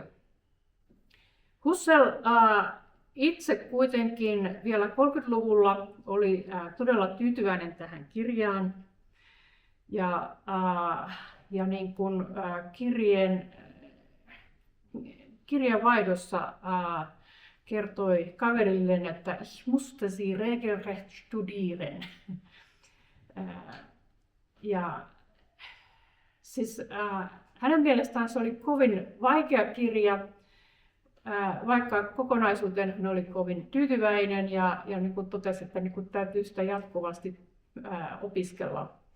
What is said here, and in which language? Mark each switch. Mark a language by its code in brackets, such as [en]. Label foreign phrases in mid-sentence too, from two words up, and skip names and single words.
[fi] Husserl itse kuitenkin vielä 30-luvulla oli todella tyytyväinen tähän kirjaan. Ja niin kuin kirjeenvaihdossa kertoi kaverilleen, että [de] ich musste sie regelrecht studieren. [fi] Ja siis hänen mielestään se oli kovin vaikea kirja, vaikka kokonaisuuteen hän oli kovin tyytyväinen ja niin kuin totesi, että niin kuin täytyy sitä jatkuvasti opiskella.